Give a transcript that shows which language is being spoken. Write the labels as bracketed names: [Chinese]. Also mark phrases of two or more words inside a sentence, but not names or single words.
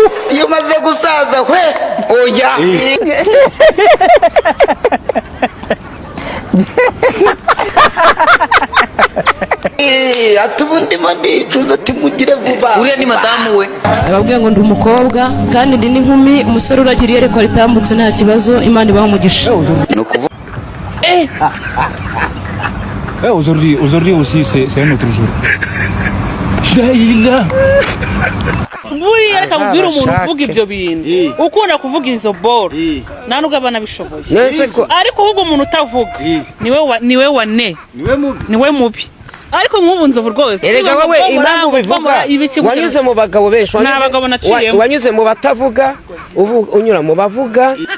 [Kinyarwanda] iyo umaze gusaza we oya ati ubundi ndicuza ati mugire vuba uriya ni madamu we ababwiye ngo ndi umukobwa kandi ndi n'inkumi umusore uragira iyerekwa ritambutse nta kibazo Imana ibaha umugisha [French] aujourd'hui aussi c'est un autre jour [Kinyarwanda] buriya reka mubwire umuntu uvuga ibyo bintu ukunda kuvuga izo boro nta nubwo aba anabishoboye ariko ahubwo umuntu utavuga niwe mubi ariko nk'ubu nzovu rwose erega wowe impamvu bivuga wanyuze mu bagabo benshi wanyuze mu batavuga unyura mu bavuga